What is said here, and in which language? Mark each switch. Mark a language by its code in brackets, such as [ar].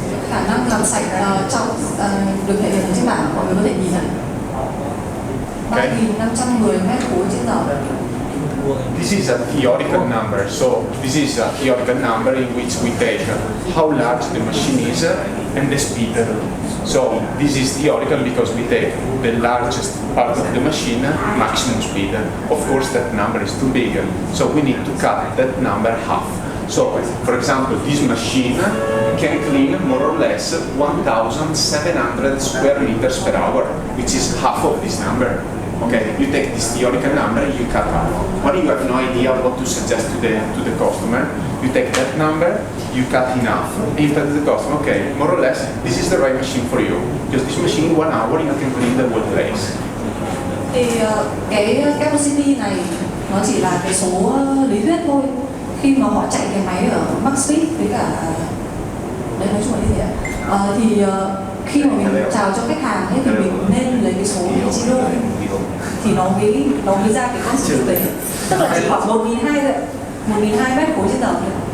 [vi] Khả năng làm sạch được thể hiện trên bảng, mọi người có thể nhìn thấy 3.510 mét khối trên giờ. [en] This is a theoretical number, so this is a theoretical number in which we take how large the machine is and the speed. So this is theoretical because we take the largest part of the machine, maximum speed. Of course that number is too big, so we need to cut that number half. So, for example, this machine can clean more or less 1,700 square meters per hour, which is half of this number. Okay, you take this theoretical number, you cut half. When you have no idea what to suggest to the customer, you take that number, you cut in half, and you tell the customer, okay, more or less, this is the right machine for you, because this machine in 1 hour you can clean the whole place. [vi] Thì cái capacity này nó chỉ là cái số lý thuyết thôi. Khi mà họ chạy cái máy ở max speed với cả đấy, nói chung là như thế. Thì khi mà mình chào cho khách hàng ấy, thì mình nên lấy cái số vị trí đô thì nó mới ra cái con số thực tế, tức là chỉ khoảng 1.200 thôi, 1.200 mét khối trên giờ thôi.